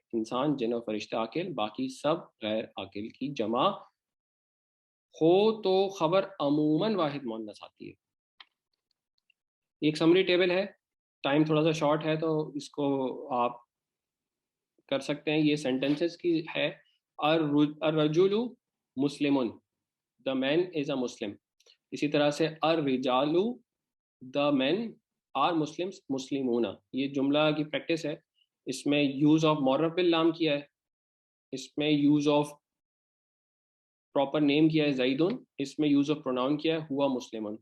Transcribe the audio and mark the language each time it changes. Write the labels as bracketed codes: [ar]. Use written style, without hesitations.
[ur] انسان, جن و فرشتہ عاقل, باقی سب غیر عاقل کی جمع ہو تو خبر عموماً واحد مؤنث آتی ہے. ایک سمری ٹیبل ہے, ٹائم تھوڑا سا شارٹ ہے تو اس کو آپ کر سکتے ہیں. یہ سینٹنسز کی ہے. [ar] الرجل مسلم, [en] the man is a Muslim. [ur] اسی طرح سے [en] الرجال, the men are Muslims, [ar] مسلمون. [ur] یہ جملہ کی پریکٹس ہے. اس میں یوز آف معرف باللام کیا ہے, اس میں یوز آف پراپر نیم کیا ہے زیدن, اس میں یوز آف پروناؤن کیا ہے [ar] ہوا مسلمن.